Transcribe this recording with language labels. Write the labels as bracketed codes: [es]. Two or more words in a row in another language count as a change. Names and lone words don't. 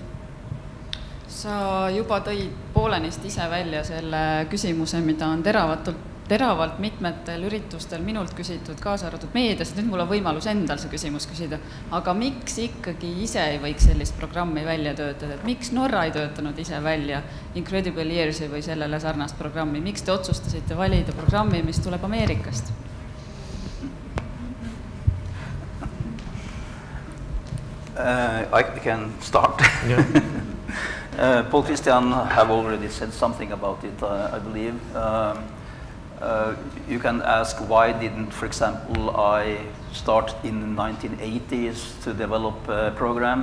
[et] Sa juba tõid poolenisti ise välja selle küsimuse, mida on teravalt mitmetel üritustel minult küsitud, kaasa arvatud meedias, et nüüd mul on võimalus endal see küsimus küsida. Aga miks ikkagi ise ei võiks sellist programmi välja töötada? Et miks Norra ei töötanud ise välja Incredible Years'i või sellele sarnast programmi? Miks te otsustasite valida programmi, mis tuleb Ameerikast? [en] I can start. Paul Christian have already said something about it, I believe. you can ask why didn't, for example, I start in the 1980s to develop a program.